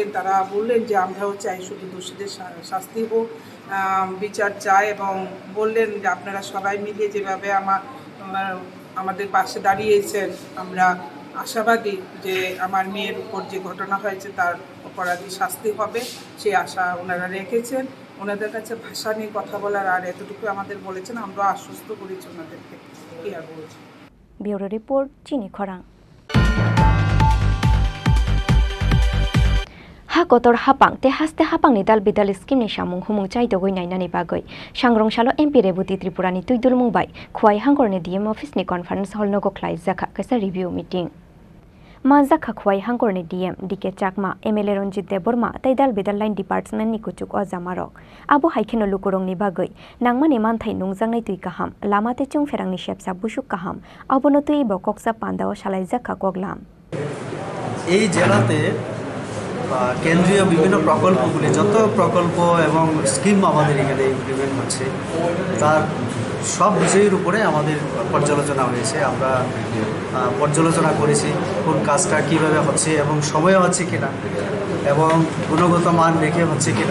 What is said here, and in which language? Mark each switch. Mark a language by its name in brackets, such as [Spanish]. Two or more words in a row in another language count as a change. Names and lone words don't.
[Bangla] তারা বললেন যে আমরাও চাই শুধু দোষীদের শাস্তি হোক, বিচার চাই, এবং বললেন যে আপনারা সবাই মিলে যেভাবে আমাদের পাশে দাঁড়িয়েছেন, আমরা আশাবাদী যে আমার মেয়ের উপর যে ঘটনা হয়েছে তার অপরাধী শাস্তি হবে, সেই আশা ওনারা রেখেছেন। ওনাদের কাছে ভাষা নিয়ে কথা বলার আর এতটুকু আমাদের বলেছেন, আমরা আশ্বস্ত করেছি ওনাদেরকে। কি আর বলছি। ব্যুরো রিপোর্ট, চিনি খরাং। [Kok Borok] Hakotor hapang te haste hapang ni dal bidal skim ni samung humung chai dogoi nainani bagoi sangrong salo MP Rebuti Tripura ni tuidul mumbai khwai hangor ni [English] DM office [Kok Borok] ni [English] conference hall [Kok Borok] no go khlai jakha kaisa [English] review meeting [Kok Borok] ma jakha khwai hangor ni DM DK Chakma MLA Ronjit Deborma tai dal bidal [English] line department [Kok Borok] ni kuchuk o jamarok abo haikheno lukurong ni bagoi nangmani manthai nungjang nai tui kaham lamate chung ferang ni shepsa busuk kaham abono tui bokoksa pandao shalai jakha koglam [Bangla] এই জেলাতে কেন্দ্রীয় বিভিন্ন প্রকল্পগুলি যত প্রকল্প এবং স্কিম আমাদের এখানে ইমপ্লিমেন্ট হচ্ছে তার সব বিষয়ের উপরে আমাদের পর্যালোচনা হয়েছে। আমরা পর্যালোচনা করেছি কোন কাজটা কীভাবে হচ্ছে এবং সময়ে হচ্ছে কিনা এবং গুণগত মান রেখে হচ্ছে কিনা।